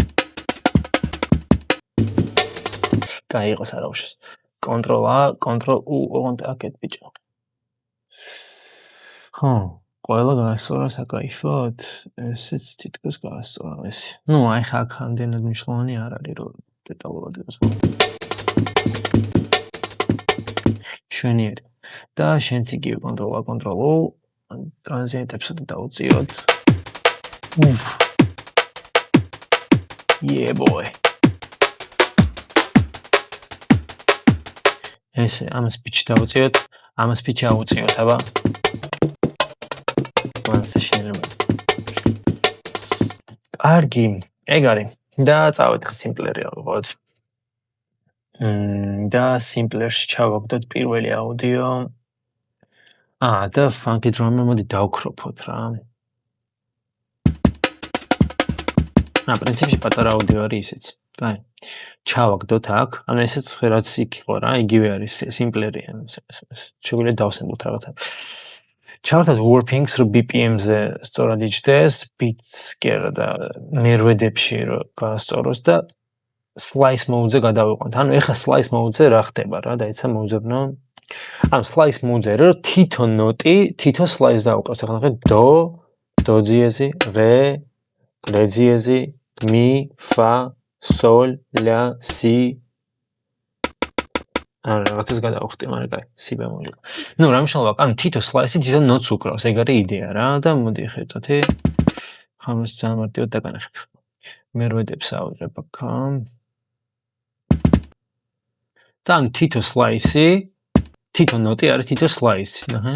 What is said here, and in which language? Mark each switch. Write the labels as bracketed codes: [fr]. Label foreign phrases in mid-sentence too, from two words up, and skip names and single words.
[ka] კაი იყოს არა უშავს Ctrl A Ctrl U ოღონდ აქეთ ბიჭო ხო ყველა გაასწორა საკაიფოდ ესეც თითქოს გაასწორა ესე ნუ აი ხა აქ ამდენად მნიშვნელოვანი არ არის რომ დეტალურად იყოს შვენიერი და შენც იგივე Ctrl A Ctrl O ტრანზიენტებს დავუწიოთ. [en] Yeah boy. [ka] ესე ამას pitch დავუწიოთ, ამას pitch ავუწიოთ, აბა. მანსა შეიძლება. კარგი, ეგ არის. და წავედი ხა სიმპლერი ავიღოთ. და simplers ჩავაგდოთ პირველი აუდიო. და [en] funky drummer [ka] მოდი დავქროფოთ რა. პრინციპში პატარა აუდიო არის ისეც. კაი. ჩავაგდოთ აქ, ანუ ესეც რაც იქ იყო რა, იგივე არის სიმპლერი. შეგვიძლია დავსემბლოთ რაღაცა. ჩავთვალოთ warpings რო BPM-ზე სწორად იჯდეს, beats კი არა და მერვედებში რო გაასწოროს და [en] slice mode- [ka] ზე გადავიყვანთ. ანუ ეხლა [en] slice mode- [ka] ზე რა ხდება რა, დაიცა მოუძებნო. ანუ [en] slice mode- [ka] ზე რომ თითო ნოტი, თითო slice დაუყავს. ეხლა ნახე do, do ძიეზი, re, re ძიეზი, mi, fa, sol, la, si. ანუ რაღაცას გადავხტი, მაგრამ კაი, si bemol. ნუ რა მნიშვნელობა, ანუ თითო slice-ი თითო ნოტს უკრავს, ეგ არის იდეა რა და მოდი ხეთოთი. ხამას ძალიან მარტივად დაგანახებ. მერვედებს ავიღებ აქა. და ანუ თითო slice-ი, თითო ნოტი არის თითო slice-ი, ნახე.